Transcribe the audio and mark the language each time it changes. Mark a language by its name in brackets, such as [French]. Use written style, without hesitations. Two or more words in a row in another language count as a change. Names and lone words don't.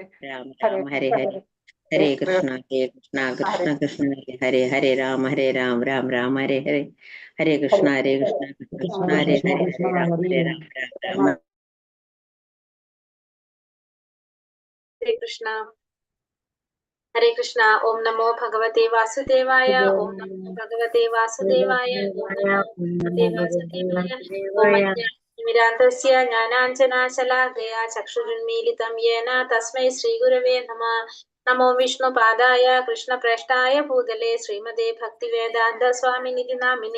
[Sanskrit] രാമ ഹരേ ഹരേ ഹരേ കൃഷ്ണ കൃഷ്ണ കൃഷ്ണ ഹരേ ഹരേ രാമ രാമ ഹരേ ഹരേ ഹരേ കൃഷ്ണ കൃഷ്ണ ഹരേ ഹരേ ഹരേ രാമ ഹരേ കൃഷ്ണ ഹരേ കൃഷ്ണ. ഓം നമോ ഭഗവതേ വാസുദേവായ. ഓം നമോ ഭഗവതേ വാസുദേവായ. ഓം നമോ ഭഗവതേ വാസുദേവായ. ഓം അജ്ഞാനതിമിരാന്ധസ്യ ജ്ഞാനാഞ്ജനാശലാകയാ ചക്ഷുരുന്മീലിതം യേന തസ്മൈ ശ്രീഗുരവേ നമഃ. നമോ വിഷ്ണുപാദായ കൃഷ്ണപ്രേഷ്ഠായ ഭൂതലേ ശ്രീമതേ ഭക്തിവേദാന്ത സ്വാമിനിധി നാമിനെ.